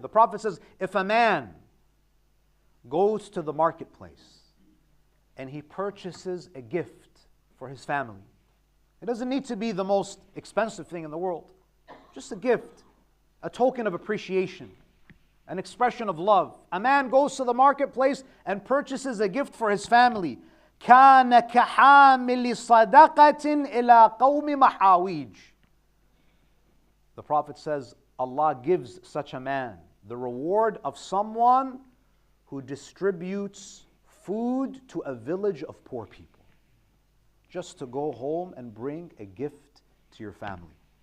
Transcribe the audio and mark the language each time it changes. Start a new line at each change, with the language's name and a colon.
English: The Prophet says, if a man goes to the marketplace and he purchases a gift for his family, it doesn't need to be the most expensive thing in the world, just a gift, a token of appreciation, an expression of love. A man goes to the marketplace and purchases a gift for his family.
Arabic: كان كحامل صدقة إلى قوم محاويج.
English: The Prophet says, Allah gives such a man the reward of someone who distributes food to a village of poor people. Just to go home and bring a gift to your family.